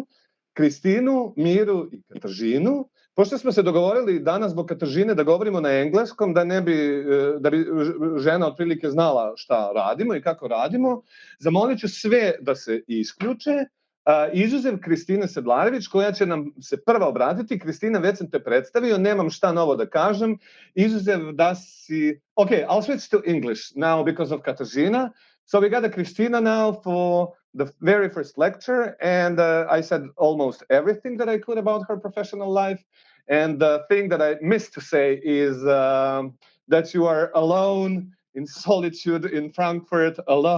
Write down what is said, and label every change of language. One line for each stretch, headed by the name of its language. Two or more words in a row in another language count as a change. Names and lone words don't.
Serbian: Kristinu, Miru i Katržinu. Pošto smo se dogovorili danas zbog Katržine da govorimo na engleskom, da bi žena otprilike znala šta radimo i kako radimo, zamolit ću sve da se isključe, izuzev Kristine Sedlarević, koja će nam se prva obratiti. Kristina, već sam te predstavio, nemam šta novo da kažem, izuzev da si...
English: Okay, I'll switch to English now because of Katržina. So we got a Kristina now for the very first lecture, and I said almost everything that I could about her professional life. And the thing that I missed to say is that you are alone in solitude in Frankfurt, alone.